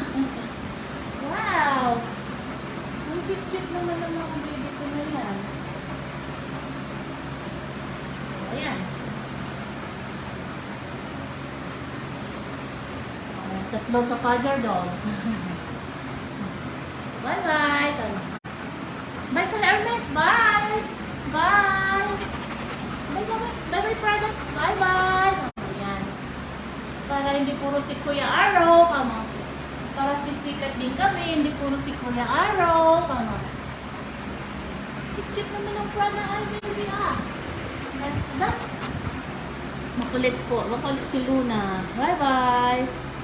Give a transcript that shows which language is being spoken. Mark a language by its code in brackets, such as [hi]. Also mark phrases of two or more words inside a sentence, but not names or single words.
[tl] Wow! Ang kit-kit naman ng mga baby ko na yan. Ayan. Tatlo sa [en] father dogs. [tl] Bye-bye. Bye ka Hermes. Bye. Bye. Bye-bye. Bye-bye, Prada. Bye-bye. Ayan. Para hindi puro si Kuya Arrow. Kamo. Para sisikat din kami. Hindi puro si Kuya Arrow. Kamo. Cute naman ang Prada. Ay, baby ah. Makulit po. Makulit si Luna. Bye-bye.